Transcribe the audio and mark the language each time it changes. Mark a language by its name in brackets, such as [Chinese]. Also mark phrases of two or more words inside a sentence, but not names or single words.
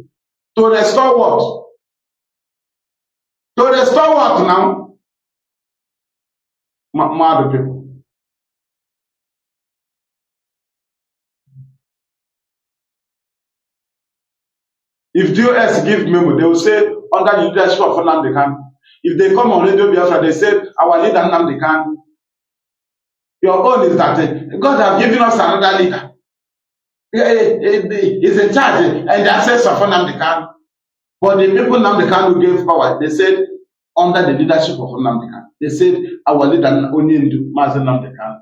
[English] To restore what? To restore what now? Mad people. If DOS give memo, they will say under the leadership of Nnamdi Kanu. If they come on Radio Biafra, they say our leader Nnamdi Kanu. Your own is that God has given us another leader. He's in charge and the access of Nnamdi Kanu. But the people Nnamdi Kanu gave power, they said under the leadership of Nnamdi Kanu. They said our leader Onyindu Mazi Nnamdi Kanu.